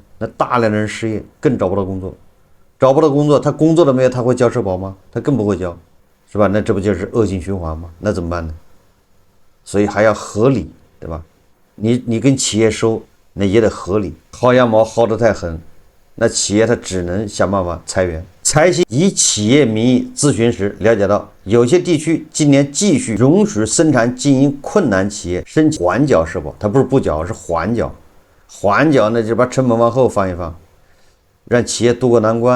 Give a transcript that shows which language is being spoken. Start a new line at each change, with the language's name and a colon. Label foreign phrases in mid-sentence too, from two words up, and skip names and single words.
Chinese: 那大量的人失業，更找不到工作，找不到工作，他工作了沒有？他會交社保嗎？他更不會交，是吧？那這不就是惡性循環嗎？那怎麼辦呢？所以還要合理，對吧？你跟企業收，那也得合理，薅羊毛薅得太狠，那企業它只能想辦法裁員。財新以企業名義諮詢時了解到，有些地區今年繼續容許生產經營困難企業申請緩繳社保，它不是不繳，是緩繳。緩繳呢，就把成本往後放一放，讓企業渡過難關。